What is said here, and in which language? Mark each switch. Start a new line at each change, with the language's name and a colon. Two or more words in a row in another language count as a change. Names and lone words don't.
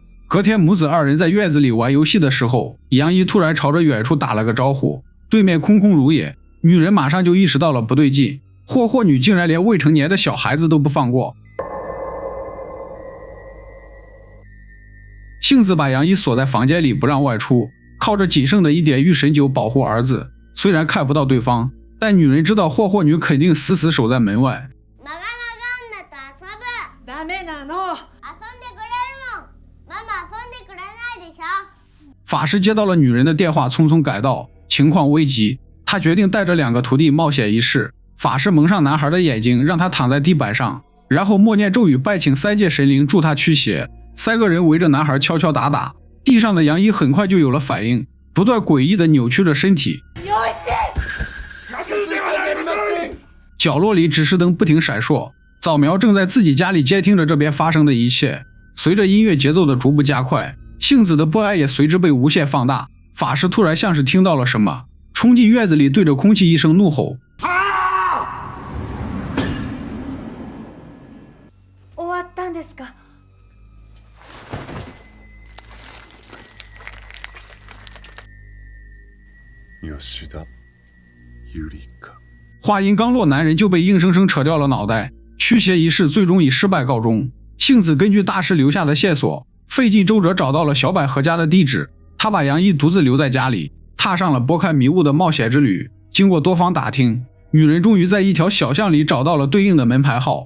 Chinese: 隔天母子二人在院子裡玩遊戲的時候，楊一突然朝着遠處打了個招呼，對面空空如也，女人馬上就意識到了不對勁，霍女竟然連未成年的小孩子都不放過。幸子把楊一鎖在房間裡不讓外出，靠着僅剩的一點御神酒保護兒子，雖然看不到對方，但女人知道霍女肯定死死守在門外。
Japanese: ダメなの。
Chinese: 法師接到了女人的電話，匆匆趕到，情況危急，他決定帶着2個徒弟冒險一試。法師蒙上男孩的眼睛，讓他躺在地板上，然後默念咒語，拜請3界神靈助他驅邪。3個人圍着男孩敲敲打打，地上的楊一很快就有了反應，不斷詭異地扭曲着身體。角落裡指示燈不停閃爍，早苗正在自己家裡監聽着這邊發生的一切。隨着音樂節奏的逐步加快，幸子的不安也隨之被無限放大。法師突然像是聽到了什麼，衝進院子裡，對着空氣一聲怒吼。
Japanese: 終わったんですか？吉田ゆりか。
Chinese: 話音剛落，男人就被硬生生扯掉了腦袋。驅邪儀式最終以失敗告終。幸子根據大師留下的線索，費盡周折找到了小百合家的地址。他把楊一獨自留在家裡，踏上了撥開迷霧的冒險之旅。經過多方打聽，女人終於在一條小巷裡找到了對應的門牌號。